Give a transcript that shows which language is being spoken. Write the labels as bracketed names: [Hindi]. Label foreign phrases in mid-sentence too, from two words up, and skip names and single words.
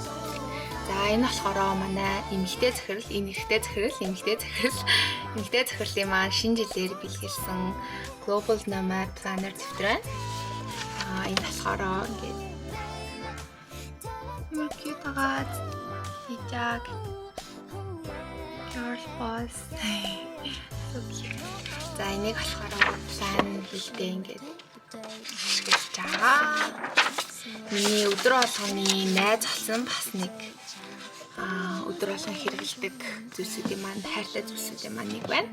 [Mongolian] За энэ болохоор манай эмэгтэй захирал, энэ эрэгтэй захирал, эмэгтэй захирлын маань шинэ жилээр бэлгэлсэн Global Nomad Planner дэвтэр байна. Энэ болохоор ингээд cute агаад хижаг [English] girl boss. [Mongolian] За энийг болохоор план хийхдээ ингээд ашиглаж байгаа. Миний өдөр болгоны найз болсон бас нэг өдөр болгон хэрэгэлдэг зүйлсүүдийн маань хайртай зүйлсүүдийн маань нэг байна.